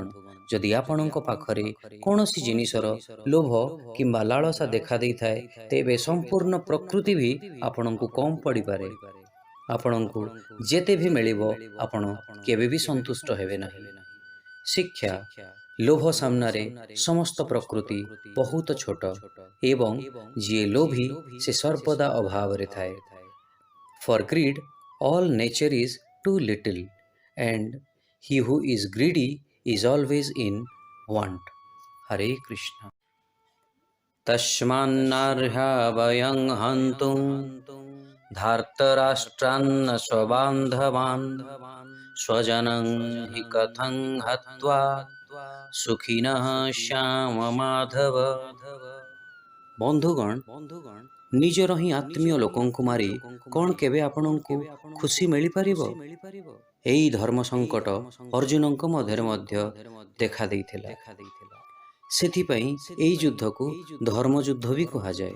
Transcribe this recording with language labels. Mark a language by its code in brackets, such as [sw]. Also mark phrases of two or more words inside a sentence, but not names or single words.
[or] ଯଦି ଆପଣଙ୍କ ପାଖରେ କୌଣସି ଜିନିଷର ଲୋଭ କିମ୍ବା ଲାଳସା ଦେଖାଦେଇଥାଏ, ତେବେ ସମ୍ପୂର୍ଣ୍ଣ ପ୍ରକୃତି ବି ଆପଣଙ୍କୁ କମ୍ ପଡ଼ିପାରେ। ଆପଣଙ୍କୁ ଯେତେ ବି ମିଳିବ ଆପଣ କେବେ ବି ସନ୍ତୁଷ୍ଟ ହେବେ ନାହିଁ। ଶିକ୍ଷା ଲୋଭ ସାମ୍ନାରେ ସମସ୍ତ ପ୍ରକୃତି ବହୁତ ଛୋଟ, ଏବଂ ଯିଏ ଲୋଭୀ ସେ ସର୍ବଦା ଅଭାବରେ ଥାଏ। [en] For greed all nature is too little, and he who is greedy is always in want. Hare Krishna. [sa] तस्मान्नार्हा वयं हन्तुं धार्तराष्ट्रान्न स्वबान्धवान् स्वजनं हि कथं हत्वा सुखिनः श्याम माधव। [or] ବନ୍ଧୁଗଣ ନିଜର ହିଁ ଆତ୍ମୀୟ ଲୋକଙ୍କୁ ମାରି କ'ଣ କେବେ ଆପଣଙ୍କୁ ଖୁସି ମିଳିପାରିବ? ଏହି ଧର୍ମ ସଙ୍କଟ ଅର୍ଜୁନଙ୍କ ମଧ୍ୟରେ ମଧ୍ୟ ଦେଖା ଦେଇଥିଲା। ସେଥିପାଇଁ ଏହି ଯୁଦ୍ଧକୁ ଧର୍ମଯୁଦ୍ଧ ବି କୁହାଯାଏ।